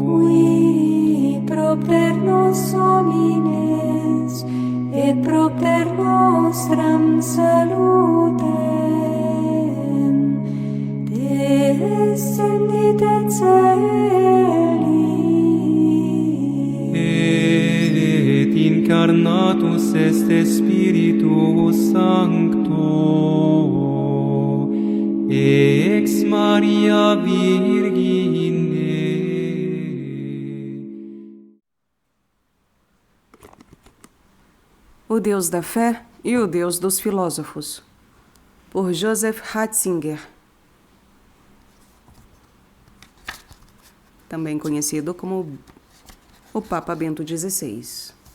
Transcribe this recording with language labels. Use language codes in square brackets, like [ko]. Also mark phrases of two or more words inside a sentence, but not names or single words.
[la] qui propter nos homines et propter nostram salutem descendit et celi, et incarnatus est Spiritus Sancto, ex Maria Virgine. [pt] O Deus da Fé e o Deus dos Filósofos, por Joseph Ratzinger, também conhecido como o Papa Bento XVI.